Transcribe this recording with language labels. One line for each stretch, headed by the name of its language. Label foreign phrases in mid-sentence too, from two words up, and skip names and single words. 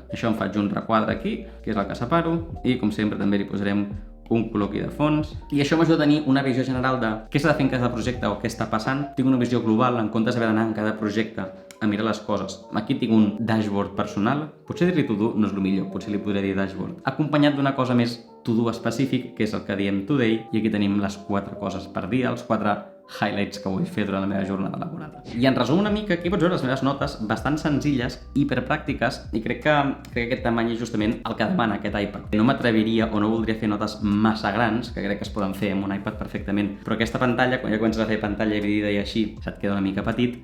Catalan: Això em faig un requadre aquí, que és el que separo, i com sempre també li posarem un color aquí de fons. I això m'ajuda a tenir una visió general de què s'ha de fer en cada projecte o què està passant. Tinc una visió global en comptes d'haver d'anar en cada projecte a mirar les coses. Aquí tinc un dashboard personal, potser dir-li to-do no és el millor, potser li podria dir dashboard, acompanyat d'una cosa més to-do específic, que és el que diem today, i aquí tenim les 4 coses per dia, els 4 highlights que vull fer durant la meva jornada laboral. I en resum una mica, aquí pots veure les meves notes bastant senzilles, hiperpràctiques, i crec que aquest tamany és justament el que demana aquest iPad. No m'atreviria o no voldria fer notes massa grans, que crec que es poden fer amb un iPad perfectament, però aquesta pantalla, quan ja comences a fer pantalla dividida i així, se't queda una mica petit.